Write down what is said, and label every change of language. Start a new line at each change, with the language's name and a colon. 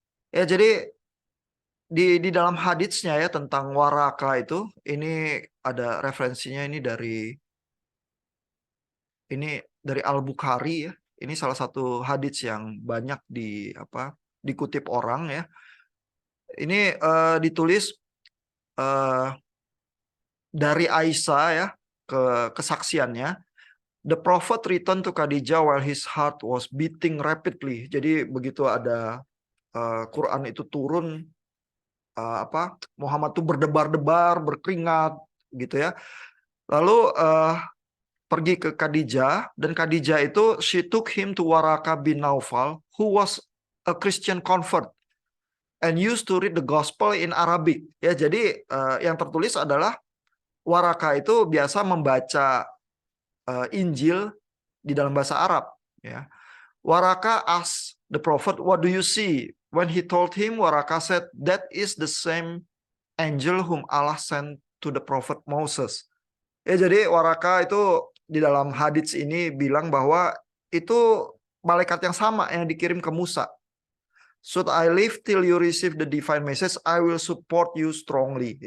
Indonesian: Ya, jadi di dalam haditsnya ya tentang Waraka itu, ini ada referensinya ini dari Al-Bukhari ya. Ini salah satu hadits yang banyak dikutip orang ya. Ini ditulis dari Aisyah ya, kesaksiannya.
English: The prophet returned to Khadijah while his heart was beating rapidly.
Indonesian: Jadi begitu ada Quran itu turun, Muhammad tuh berdebar-debar, berkeringat gitu ya.
English: Lalu pergi ke Khadijah, dan Khadijah itu she took him to Waraka bin Naufal who was a Christian convert and used to read the gospel in Arabic.
Indonesian: Ya, jadi yang tertulis adalah Waraka itu biasa membaca Injil di dalam bahasa Arab ya.
English: Waraka asked the prophet, "What do you see?" When he told him, Waraka said, "That is the same angel whom Allah sent to the prophet Moses."
Indonesian: Ya, jadi Waraka itu di dalam hadits ini bilang bahwa itu malaikat yang sama yang dikirim ke Musa.
English: "Should I live till you receive the divine message, I will support you strongly."